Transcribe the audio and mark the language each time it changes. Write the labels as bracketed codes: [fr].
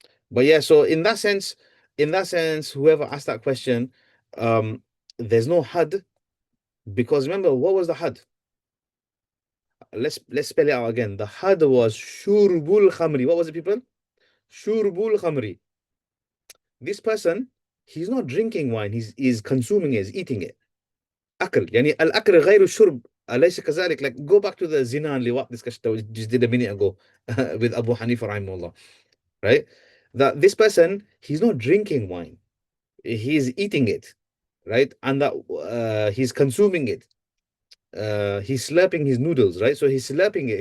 [en] But yeah, so in that sense, whoever asked that question, there's no had, because remember, what was the had? Let's spell it out again. The had was shurbul khamri. What was it, people? Shurbul khamri. This person he's not drinking wine, he's consuming it, he's eating it. [ar] أكل يعني الأكل غير الشرب أليس كذلك? [en] Like go back to the zina and liwat discussion that we just did a minute ago with Abu Hanifa rahimahullah, right? That this person, he's not drinking wine, he's eating it, right? And that he's consuming it. He's slurping his noodles, right? So he's slurping it.